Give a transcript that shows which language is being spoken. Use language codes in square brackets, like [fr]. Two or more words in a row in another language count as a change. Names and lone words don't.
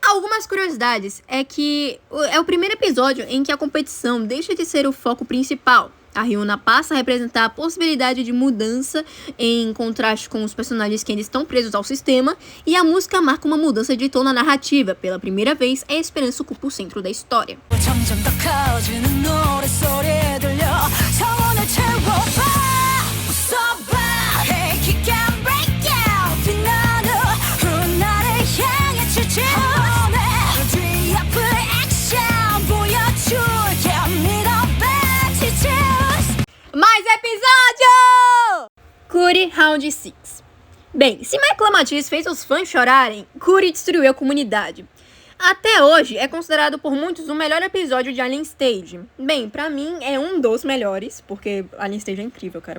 [pt] Algumas curiosidades é que é o primeiro episódio em que a competição deixa de ser o foco principal. A Ryuna passa a representar a possibilidade de mudança em contraste com os personagens que ainda estão presos ao sistema, e a música marca uma mudança de tom na narrativa. Pela primeira vez, a esperança ocupa o centro da história. [ko] 점점 더 커지는 노랫소리 들려 성원을 채워봐 웃어봐 [en] Make it can break out [ko] 빛나는 훗날을 향해 치친 뒤 앞을 액션 보여줄게 믿어봐 지친 [pt] Mais episódio! Kuri Round 6. Bem, se Michael Matias fez os fãs chorarem, Kuri destruiu a comunidade. Até hoje, é considerado por muitos o melhor episódio de Alien Stage. Bem, pra mim é um dos melhores, porque Alien Stage é incrível, cara.